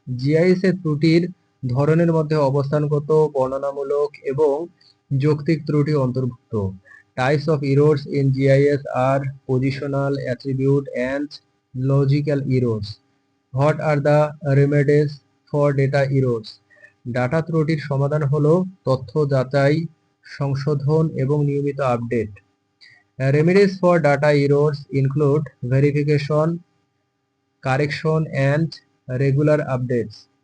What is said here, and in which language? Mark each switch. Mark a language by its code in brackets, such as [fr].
[bn] GIS এর ত্রুটির ধরনের মধ্যে অবস্থানগত, বর্ণনামূলক এবং যৌক্তিক ত্রুটি অন্তর্ভুক্ত। [en] Types of errors in GIS are positional, attribute, and logical errors. What are the remedies for data errors? [bn] Data ত্রুটির সমাধান হলো তথ্য যাচাই, সংশোধন এবং নিয়মিত update. [en] Remedies for data errors include verification, correction, and regular updates.